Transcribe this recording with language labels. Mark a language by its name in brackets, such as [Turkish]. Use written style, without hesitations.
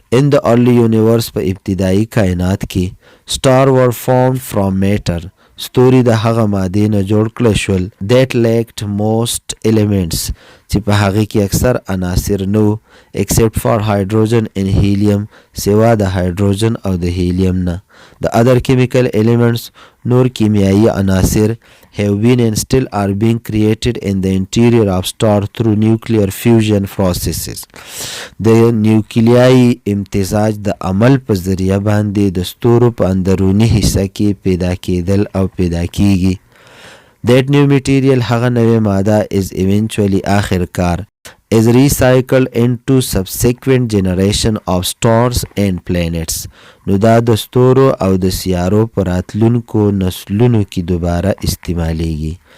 [English] in the early universe، [Pashto] په ابتدایي کائنات کې [English] star were formed from matter، [Pashto] ستوري د هغه مادې نه جوړ کړل شول [English] that lacked most elements، [Pashto] چې په هغه کې اکثر عناصر نو [English] except for hydrogen and helium، [Pashto] سوا د هایدروجن او د هیلیم نه. [English] the other chemical elements، [Pashto] نور کیمیایی عناصر [English] have been and still are being created in the interior of star through nuclear fusion processes. [Pashto] د نیوکلیائی امتزاج د عمل په ذریعه باندې د ستورو په اندرونی حصہ کې پیدا کېدل او پیدا کیږي. [English] that new material، [Pashto] هغه نوې ماده [English] is eventually [Pashto] آخر کار [English] is recycled into subsequent generation of stars and planets، [Pashto] نو دا د ستورو او د سیارو پر راتلونکو نسلونو کې دوباره استعمالیږي.